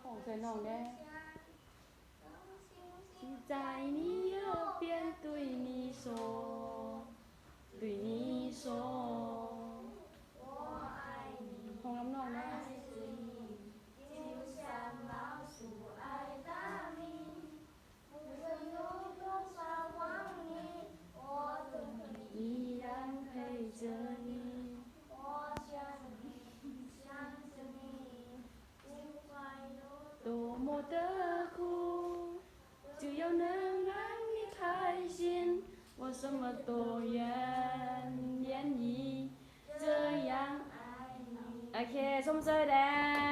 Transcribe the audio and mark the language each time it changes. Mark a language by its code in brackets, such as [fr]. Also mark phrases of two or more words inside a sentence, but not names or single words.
[zh] 随弄的。在你耳边对你说，对你说，我爱你。红 [th] น้ำนองนะ [zh] 就像老鼠爱大米，无论有多少光阴，我都会依然陪着你。我想你，想着你，不管有多么的苦，只要能让你开心，我什么都愿意这样爱你。 [th] โอเคส้มเซยแดง